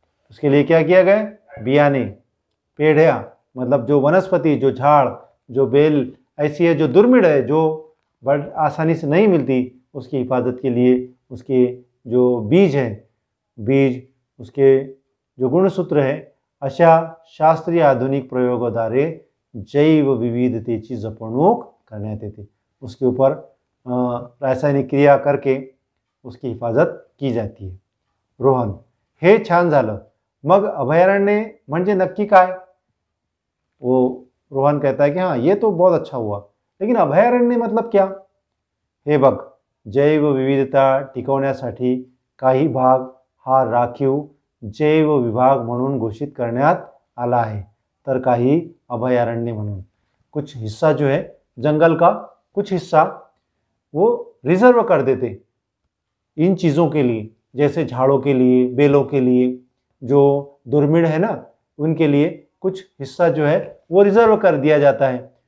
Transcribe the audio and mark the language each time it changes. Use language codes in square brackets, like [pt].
[hi] उसके लिए क्या किया गया? बियाणे, पेढ्या मतलब जो वनस्पति, जो झाड़, जो बेल ऐसी है जो दुर्मिळ है, जो बड़ आसानी से नहीं मिलती, उसकी हिफाजत के लिए उसके जो बीज हैं, बीज उसके जो गुणसूत्र है, [mr] अशा शास्त्रीय आधुनिक प्रयोगाद्वारे जैव विविधतेची जपणूक करण्यात येते। [hi] उसके ऊपर रासायनिक क्रिया करके उसकी हिफाजत की जाती है। [mr] रोहन, हे छान झालं, मग अभयारण्य म्हणजे नक्की काय? [hi] वो रोहन कहता है कि हाँ ये तो बहुत अच्छा हुआ, लेकिन अभयारण्य मतलब क्या? [mr] हे बघ, जैव विविधता टिकवण्यासाठी काही भाग हा राखीव जैव विभाग म्हणून घोषित करण्यात आला है, तर काही अभयारण्य म्हणून। [hi] कुछ हिस्सा जो है जंगल का, कुछ हिस्सा वो रिजर्व कर देते इन चीज़ों के लिए, जैसे झाड़ों के लिए, बेलों के लिए, जो दुर्मिळ है ना उनके लिए कुछ हिस्सा जो है वो रिजर्व कर दिया जाता है।